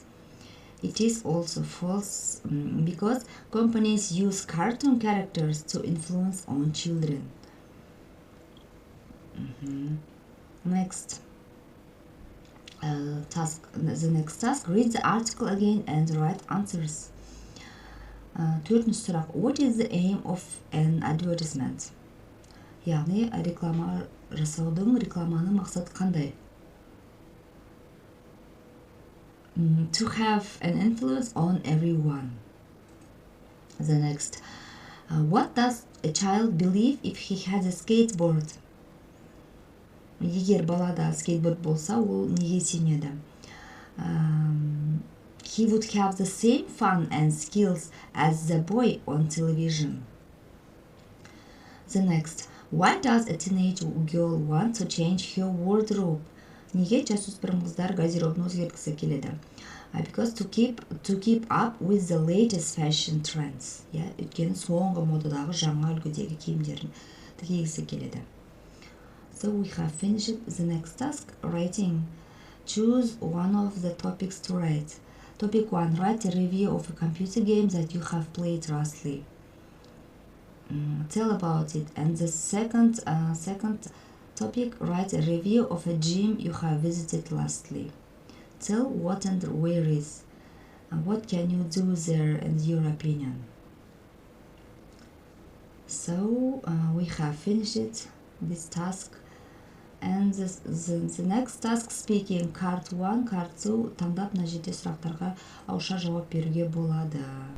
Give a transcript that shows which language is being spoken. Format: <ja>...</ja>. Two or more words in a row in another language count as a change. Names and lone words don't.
<en>It is also false because companies use cartoon characters to influence on children. Next task. The next task, read the article again and write answers.</en> <kk>Төртінші сұрақ,</kk> <en>what is the aim of an advertisement?</en> <kk>Яғни реклама жасаудың, рекламаның мақсаты қандай?</kk> <en>To have an influence on everyone. The next, what does a child believe if he has a skateboard?</en> <kk>Егер балада скейтборд болса, ол неге сенеді?</kk> <en>He would have the same fun and skills as the boy on television. The next, why does a teenage girl want to change her wardrobe?</en> <kk>Неге жасөспірім қыздар гардеробын өзгерткісі келеді?</kk> <en>Because to keep up with the latest fashion trends.</en> <kk>Өйткені соңғы модадағы жаңа үлгідегі киімдерін кигісі келеді.</kk> <en>So we have finished the next task, writing. Choose one of the topics to write. Topic 1, write a review of a computer game that you have played lastly. Tell about it. And the second topic, write a review of a gym you have visited lastly. Tell what and where is, and what can you do there in your opinion. So we have finished this task. And the next task speaking card 1, card 2</en> <kk>таңдап мына жерде сұрақтарға ауызша жауап беруге болады.</kk>